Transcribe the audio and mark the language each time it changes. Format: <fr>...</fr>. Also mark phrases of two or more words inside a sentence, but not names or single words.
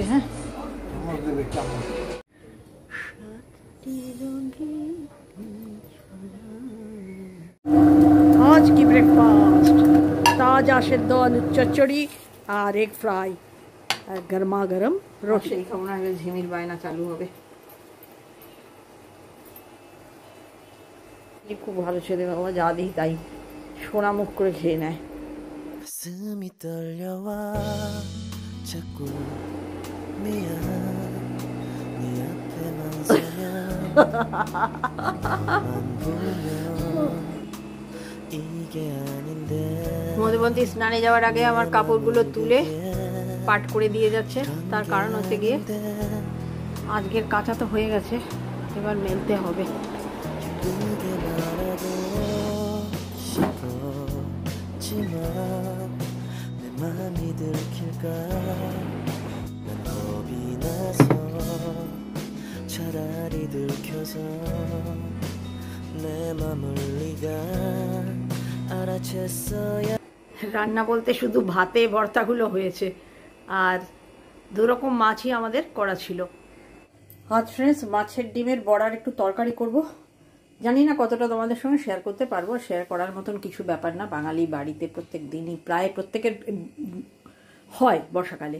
<bn>হ্যাঁ, আজ কি ব্রেকফাস্ট, তাজা সেদ্ধ আলুর চচ্চড়ি আর</bn> <en>egg fry</en> <bn>আর গরমা গরম রোটি। এই খাবো না, ঝিমির বায়না চালু হবে। খুব ভালো ছেলে বাবা, যা দিই তাই সোনা মুখ করে খেয়ে নেয়।</bn> <ko>가슴이 떨려와 자꾸 미안 네 앞에만 서면 만 보면 이게 아닌데</ko> <bn>মধুবন্তী স্নানে যাওয়ার আগে আমার কাপড়গুলো তুলে পাট করে দিয়ে যাচ্ছে। তার কারণ হচ্ছে গিয়ে আজকের কাঁচা তো হয়ে গেছে, এবার মেলতে হবে।</bn> <ko>그게 말하고 싶었지만 내 맘이 들킬까 난 겁이 나서 차라리 들켜서 내 맘을 네가 알아챘어야</ko> <bn>রান্না বলতে শুধু ভাতে ভর্তাগুলো হয়েছে, আর দুরকম মাছই আমাদের করা ছিল। আজ ফ্রেন্ডস মাছের ডিমের বড়ার একটু তরকারি করব। জানি না কতটা তোমাদের সঙ্গে শেয়ার করতে পারবো, শেয়ার করার মতন কিছু ব্যাপার না। বাঙালি বাড়িতে প্রত্যেক দিনই প্রায় প্রত্যেকের হয় বর্ষাকালে।</bn>